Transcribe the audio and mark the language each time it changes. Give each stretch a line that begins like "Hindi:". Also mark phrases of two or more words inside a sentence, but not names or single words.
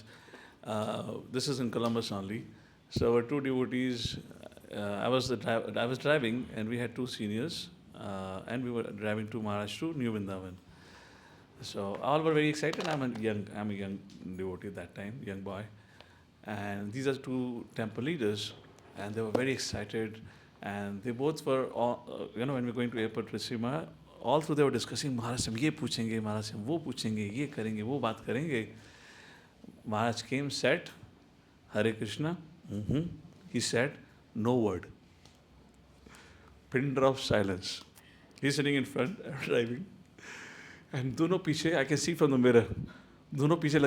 English: This is in Columbus only. So our 2 devotees, I was driving and we had 2 seniors and we were driving to Maharaj to New Vrindavan. So all were very excited. I'm a young devotee at that time, young boy. And these are 2 temple leaders and they were very excited. And they both were, when we were going to airport receive Maharaj, all through they were discussing,
Hindi: महाराज से हम ये पूछेंगे, महाराज से हम वो पूछेंगे, ये करेंगे, वो बात करेंगे.
English: Maharaj came, said, Hare Krishna. He said, no word. Pin drop silence. He's sitting in front, driving. And
Hindi: दोनों पीछे,
English: I can see from the mirror.